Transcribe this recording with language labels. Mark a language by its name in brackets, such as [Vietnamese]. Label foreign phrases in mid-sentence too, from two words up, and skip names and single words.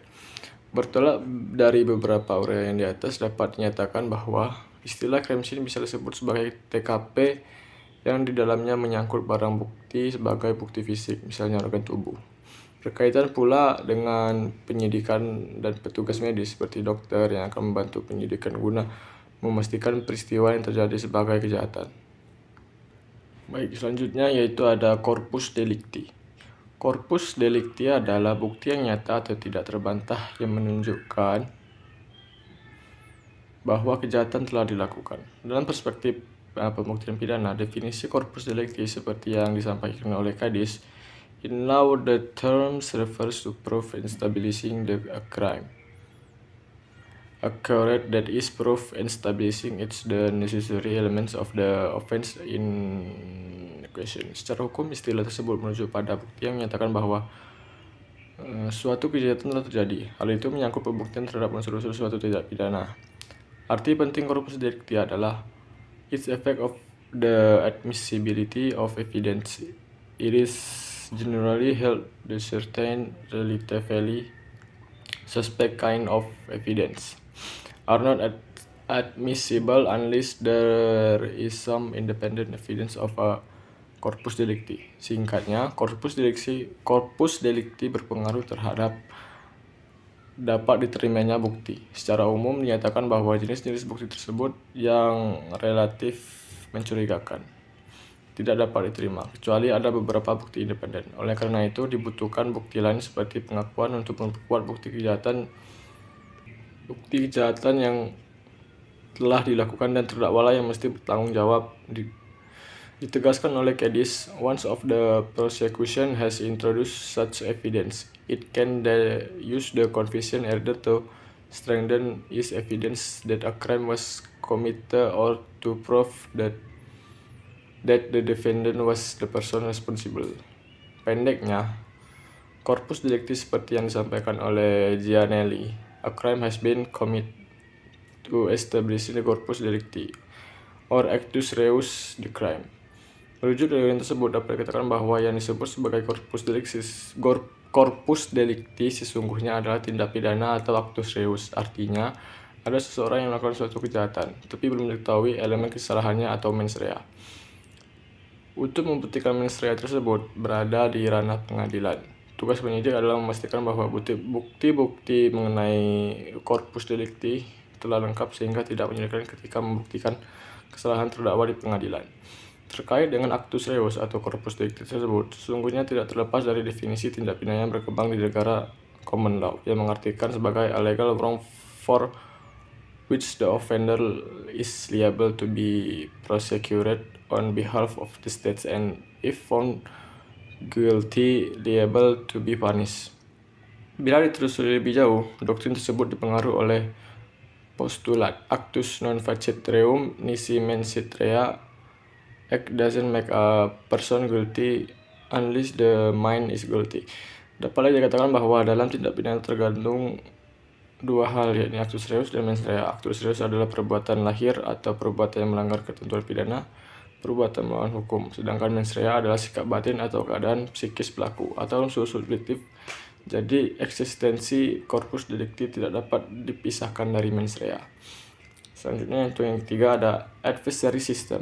[Indonesian] Bertolak dari beberapa uraian di atas, dapat dinyatakan bahwa istilah [English] crime scene [Indonesian] bisa disebut sebagai TKP yang di dalamnya menyangkut barang bukti sebagai bukti fisik, misalnya organ tubuh. Berkaitan pula dengan penyidikan dan petugas medis seperti dokter yang akan membantu penyidikan guna memastikan peristiwa yang terjadi sebagai kejahatan. Baik, selanjutnya yaitu ada [Latin] corpus delicti. Corpus delicti [Indonesian] adalah bukti yang nyata atau tidak terbantah yang menunjukkan bahwa kejahatan telah dilakukan. Dalam perspektif pembuktian pidana, definisi [Latin] corpus delicti [Indonesian] seperti yang disampaikan oleh Kadis, [English] in law the terms refers to proof in establishing a crime. Accurate, that is, proof in establishing it's the necessary elements of the offense in question. [Indonesian] Secara hukum, istilah tersebut merujuk pada bukti yang menyatakan bahwa suatu kejahatan telah terjadi. Hal itu menyangkut pembuktian terhadap unsur-unsur suatu tindak pidana. Arti penting [Latin] corpus delicti [English] adalah its effect of the admissibility of evidence. It is generally held that certain relatively suspect kind of evidence are not admissible unless there is some independent evidence of a [Latin] corpus delicti. [Indonesian] Singkatnya, [Latin] corpus delicti [Indonesian] berpengaruh terhadap dapat diterimanya bukti. Secara umum dinyatakan bahwa jenis-jenis bukti tersebut yang relatif mencurigakan tidak dapat diterima, kecuali ada beberapa bukti independen. Oleh karena itu, dibutuhkan bukti lain seperti pengakuan untuk memperkuat bukti kejahatan yang telah dilakukan dan terdakwa lah yang mesti bertanggung jawab. Ditegaskan oleh Kadis, [English] once of the prosecution has introduced such evidence, it can use the confession either to strengthen its evidence that a crime was committed or to prove that the defendant was the person responsible. [Indonesian] Pendeknya, [Latin] corpus delicti [Indonesian] seperti yang disampaikan oleh Gianelli, [English] a crime has been committed to establish the [Latin] corpus delicti [English] or [Latin] actus reus [English] the crime. [Indonesian] Merujuk dari yang tersebut, dapat dikatakan bahwa yang disebut sebagai [Latin] corpus delicti [Indonesian] sesungguhnya adalah tindak pidana atau [Latin] actus reus. [Indonesian] Artinya, ada seseorang yang melakukan suatu kejahatan, tapi belum diketahui elemen kesalahannya atau [Latin] mens rea. [Indonesian] Untuk membuktikan [Latin] mens rea [Indonesian] tersebut berada di ranah pengadilan. Tugas penyidik adalah memastikan bahwa bukti-bukti mengenai [Latin] corpus delicti [Indonesian] telah lengkap sehingga tidak menyulitkan ketika membuktikan kesalahan terdakwa di pengadilan. Terkait dengan [Latin] actus reus [Indonesian] atau [Latin] corpus delicti [Indonesian] tersebut, sesungguhnya tidak terlepas dari definisi tindak pidana yang berkembang di negara [English] common law, [Indonesian] yang mengartikan sebagai [English] a legal wrong for which the offender is liable to be prosecuted on behalf of the state and if found guilty liable to be punished. [Indonesian] Bila ditelusuri lebih jauh, doktrin tersebut dipengaruhi oleh postulat [Latin] actus non facet reum nisi mens rea, [English] act doesn't make a person guilty unless the mind is guilty. [Indonesian] Dapat dikatakan bahwa dalam tindak pidana tergantung dua hal, yakni [Latin] actus reus [Indonesian] dan [Latin] mens rea. Actus reus [Indonesian] adalah perbuatan lahir atau perbuatan yang melanggar ketentuan pidana, perbuatan melawan hukum, sedangkan [Latin] mens rea [Indonesian] adalah sikap batin atau keadaan psikis pelaku atau unsur subjektif. Jadi eksistensi [Latin] corpus delicti [Indonesian] tidak dapat dipisahkan dari [Latin] mens rea. [Indonesian] Selanjutnya untuk yang ketiga ada [English] adversary system.